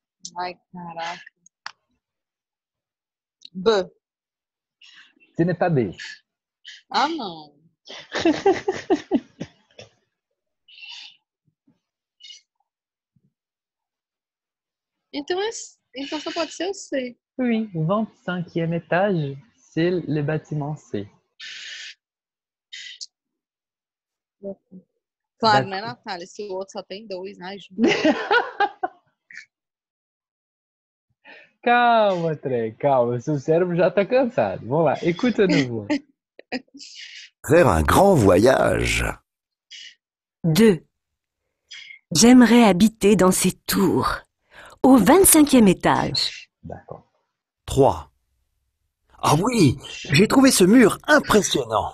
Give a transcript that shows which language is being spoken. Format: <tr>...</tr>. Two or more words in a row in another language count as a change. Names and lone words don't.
<pt>Ai, caraca. B.</pt> <fr>Ce n'est pas B.</fr> <pt>Ah, não. Então só pode ser o C.</pt> <fr>Oui, 25e étage, c'est le bâtiment C.</fr> <pt>Claro, né, Natália? Se o outro só tem 2, ai, Ju. Calma, Trey, calma. Seu cérebro já está cansado. Vamos lá,</pt> <fr>écoute à nouveau. Faire un grand voyage. 2. J'aimerais habiter dans ces tours, au 25e étage. D'accord. 3. Ah oui, j'ai trouvé ce mur impressionnant.</fr>